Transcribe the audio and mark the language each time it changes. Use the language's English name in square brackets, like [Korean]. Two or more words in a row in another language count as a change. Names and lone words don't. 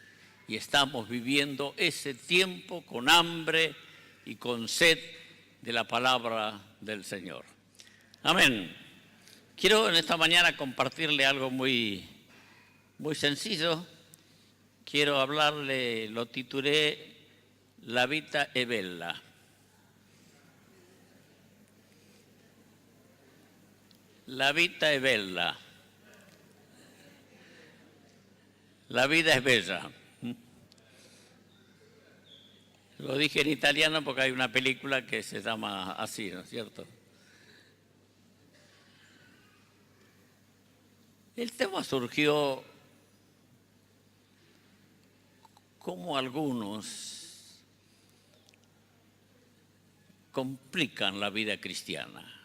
[Spanish] Y estamos viviendo ese tiempo con hambre y con sed de la palabra del Señor. Amén. Quiero en esta mañana compartirle algo muy sencillo. Quiero hablarle, lo titulé [Italian] La vita è bella. La vita è bella. [Spanish] La vida es bella. Lo dije en italiano porque hay una película que se llama así, ¿no es cierto? El tema surgió como algunos complican la vida cristiana.